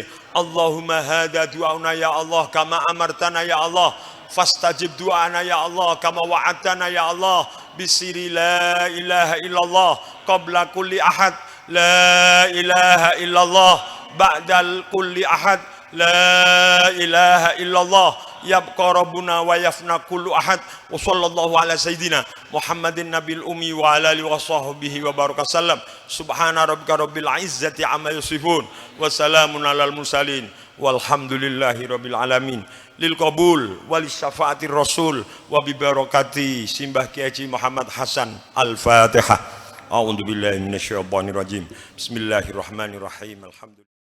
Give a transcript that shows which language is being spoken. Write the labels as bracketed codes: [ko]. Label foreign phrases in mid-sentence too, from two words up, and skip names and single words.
[ar] اللهم هذا دعاؤنا يا الله كما أمرتنا يا الله فاستجب دعاءنا يا الله كما وعدتنا يا الله بسر لا إله إلا الله قبل كل أحد لا إله إلا الله بعد كل أحد لا إله إلا الله يبقى ربنا ويفنى كل أحد. وصلى الله على سيدنا محمد النبي الأمي وعلى آله وصحبه وبارك وسلم. سبحان ربك رب العزة عما يصفون وسلام على المرسلين والحمد لله رب العالمين. للقبول والشفاعة الرسول وببركة Simbah Kiai Haji Muhammad Hasan. Al-Fatihah. أعوذ بالله من الشيطان الرجيم. بسم الله الرحمن الرحيم. Alhamdulillah.